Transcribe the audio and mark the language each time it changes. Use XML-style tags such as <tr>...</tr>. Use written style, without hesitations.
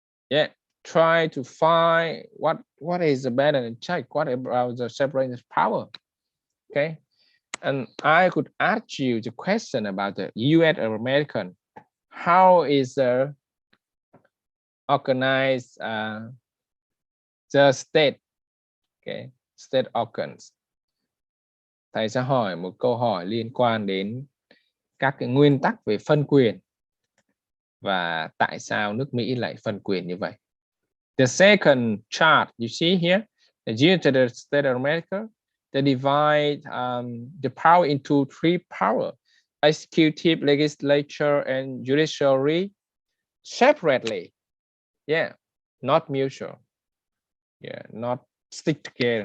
<en>Yeah, try to find what is the balance and check, what about the separation of power. Okay, and I could ask you the question about the US or American. How is the organized the state? Okay, state organs.</en> <vi>Thầy sẽ hỏi một câu hỏi liên quan đến các cái nguyên tắc về phân quyền và tại sao nước Mỹ lại phân quyền như vậy.</vi> <en>The second chart you see here, the United States of America, they divide the power into three power: executive, legislature, and judiciary separately. Yeah, not mutual. Yeah, not stick together.</en>